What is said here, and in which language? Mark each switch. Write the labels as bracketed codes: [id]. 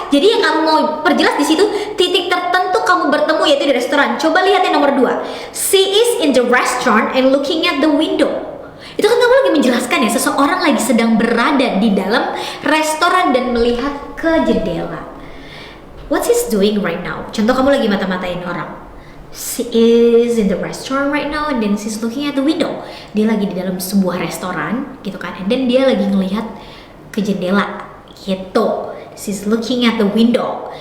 [id] Jadi yang kamu mau perjelas di situ titik tertentu kamu bertemu yaitu di restoran. Coba lihat yang nomor 2. [en] She is in the restaurant and looking at the window. [id] Itu kan kamu lagi menjelaskan ya, seseorang lagi sedang berada di dalam restoran dan melihat ke jendela. [en] What's he doing right now? [id] Contoh kamu lagi mata-matain orang. [en] She is in the restaurant right now and then she's looking at the window. [id] Dia lagi di dalam sebuah restoran gitu kan. [en] And then [id] dia lagi ngelihat ke jendela gitu. [en] She's looking at the window.